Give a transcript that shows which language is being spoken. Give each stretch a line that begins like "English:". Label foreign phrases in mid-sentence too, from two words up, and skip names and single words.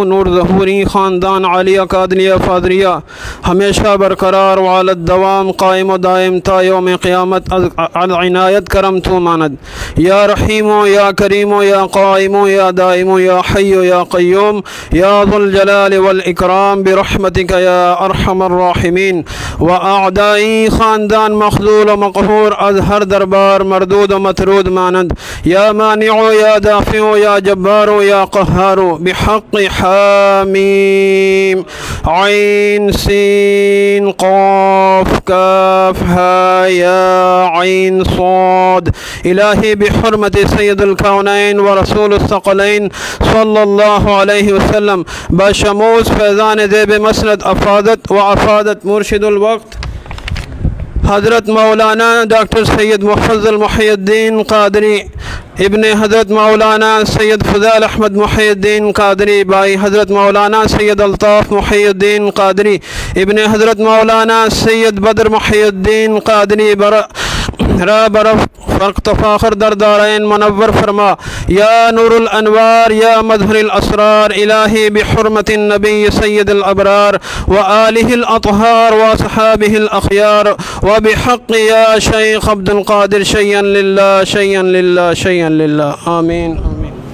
Persian: نور ظہوری خاندان عالیہ قادریہ فاضلیہ ہمیشہ برقرار
Arabic: وعلى الدوام
Persian: قائم و دائم تا یوم قیامت عنایت کرم تو ماند۔
Arabic: یا رحیم یا کریم یا قائم یا دائم یا حی یا قیوم یا ذو الجلال والاکرام برحمتک یا ارحم الراحمین۔
Persian: و اعدائی خاندان مخذول و مقہور از ہر دربار مردود و مطرود مانند۔
Arabic: یا مانع یا دافع یا جبار یا قہار بحق حامیم عین سین قاف کاف ہا یا عین صاد۔ الہی بحرمت سید الکونین و رسول الثقلین صلی اللہ علیہ وسلم بشموس فیضان زیب مسند
Persian: افادت و افادت مرشد الوقت حضرت مولانا ڈاکٹر سید محفضل محی الدین قادری ابن حضرت مولانا سید فضال احمد محی الدین قادری بائی حضرت مولانا سید الطاف محی الدین قادری ابن حضرت مولانا سید بدر محی الدین قادری را برف فرق تفاخر در دارین منور فرما۔
Arabic: یا نور الانوار یا مظہر الاسرار الہی بحرمت النبی سید الابرار و آلہ الاطہار و صحابہ الاخیار و بحق یا شیخ عبد القادر شیئا للہ شیئا للہ شیئا للہ آمین آمین۔